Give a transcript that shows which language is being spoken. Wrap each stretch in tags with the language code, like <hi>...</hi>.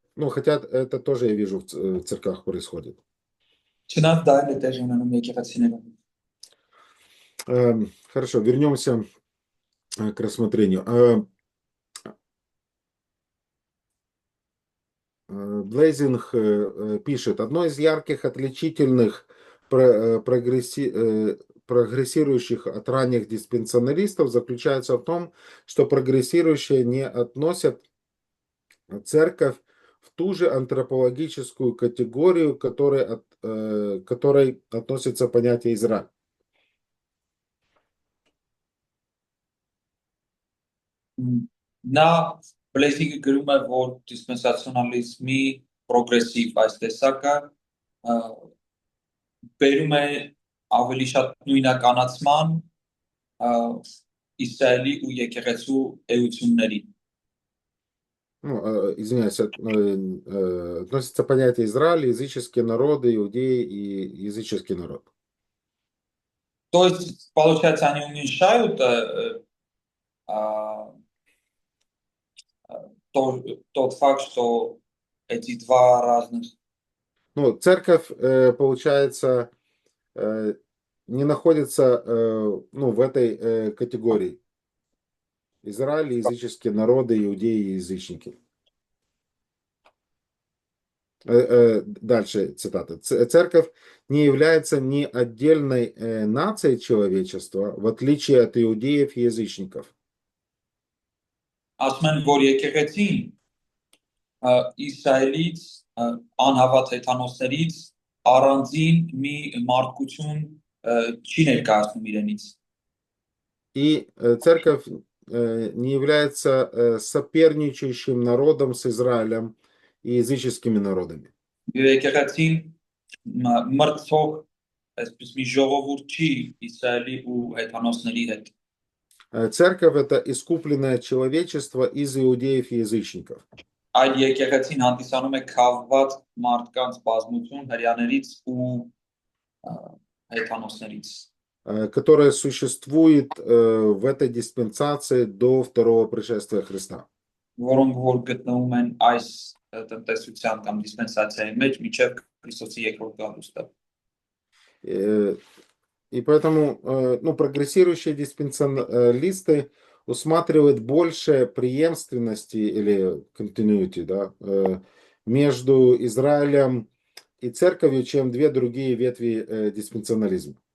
<ru>Хотя это тоже я вижу в церквах происходит.</ru> <hy>Չնայած դա էլ է տեղի ունենում եկեղեցիներում։</hy> <ru>Хорошо, вернемся к рассмотрению. Блейзинг пишет, одно из ярких отличительных прогрессирующих от ранних диспенсионалистов заключается в том, что прогрессирующие не относят церковь в ту же антропологическую категорию, к которой относится понятие Израиль.</ru> <hy>Նա Բլեզինգը գրում է, որ դիսպենսացիոնալիզմի պրոգրեսիվ այս տեսակը բերում է ավելի շատ նույնականացման Իսրայելի ու եկեղեցու էությունների։</hy> <ru>Извиняюсь, относится понятие Израиль, языческие народы, иудеи и языческий народ. То есть, получается, они уменьшают тот факт, что эти два разных... Церковь, получается, не находится в этой категории. Израиль, языческие народы, иудеи и язычники. Дальше цитата. Церковь не является ни отдельной нацией человечества, в отличие от иудеев и язычников.</ru> <hy>Ասում են, որ եկեղեցին Իսրայելից, անհավատ հեթանոսներից առանձին մի մարդկություն չի ներկայացնում իրենից։</hy> <ru>И церковь не является соперничающим народом с Израилем и языческими народами.</ru> <hy>Եկեղեցին մրցող այսպես մի ժողովուրդ չի Իսրայելի ու հեթանոսների հետ։</hy> <ru>Церковь это искупленное человечество из иудеев и язычников.</ru> <hy>Այլ եկեղեցին հանդիսանում է քավված մարդկանց բազմություն հрьяաներից ու հեթանոսներից,</hy> <ru>которое существует в этой диспенсации до второго пришествия Христа.</ru> <hy>Որոնք որ գտնվում են այս տնտեսության կամ դիսպենսացիայի մեջ մինչև Քրիստոսի երկրորդ գալուստը։</hy> <ru>И поэтому прогрессирующие диспенсионалисты усматривают больше преемственности или continuity, да, между Израилем и церковью, чем две другие ветви диспенсионализма.</ru>